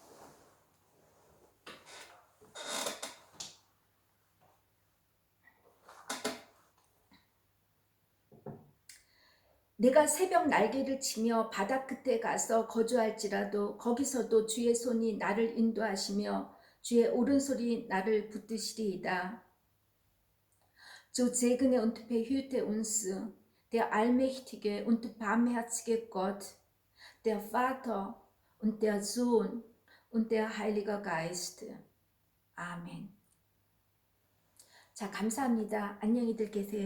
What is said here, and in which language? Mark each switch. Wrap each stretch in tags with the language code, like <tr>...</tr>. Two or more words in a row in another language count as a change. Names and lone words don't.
<ko>내가 새벽 날개를 치며 바다 끝에 가서 거주할지라도 거기서도 주의 손이 나를 인도하시며 주의 오른손이 나를 붙드시리이다.</ko> <de>So segne und behüte uns, der allmächtige und barmherzige Gott, der Vater und der Sohn und der Heilige Geist.</de> <ko>아멘. 자, 감사합니다. 안녕히들 계세요.</ko>